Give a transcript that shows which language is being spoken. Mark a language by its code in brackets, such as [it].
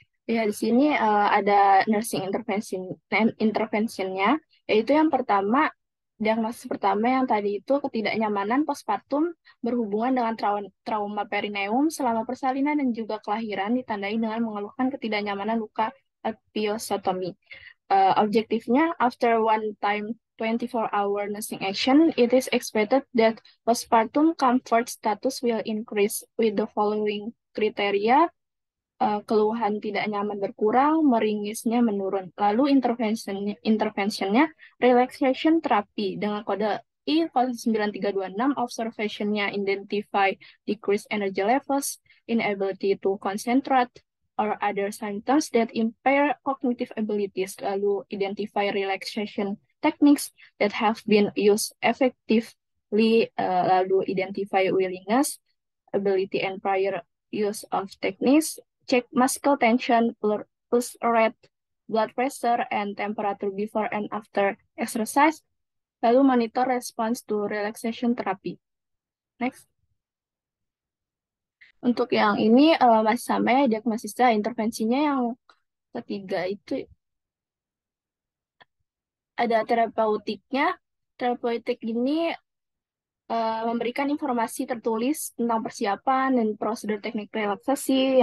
[id] Ya, di sini ada nursing intervention-nya, yaitu yang pertama, diagnosis pertama yang tadi itu ketidaknyamanan postpartum berhubungan dengan trauma perineum selama persalinan dan juga kelahiran, ditandai dengan mengeluhkan ketidaknyamanan luka episiotomy. [en] Objektifnya, after one time 24-hour nursing action, it is expected that postpartum comfort status will increase with the following criteria. [id] Keluhan tidak nyaman berkurang, meringisnya menurun. Lalu interventionnya relaxation therapy dengan kode I9326, [en] observationnya identify decreased energy levels, inability to concentrate, or other symptoms that impair cognitive abilities. Lalu identify relaxation techniques that have been used effectively. Lalu identify willingness, ability, and prior use of techniques. Check muscle tension, pulse rate, blood pressure, and temperature before and after exercise. Lalu monitor response to relaxation therapy. Next. [id] Untuk yang ini masih sama ya diagnosisnya, intervensinya yang ketiga itu ada terapeutiknya. Terapeutik ini memberikan informasi tertulis tentang persiapan dan prosedur teknik relaksasi.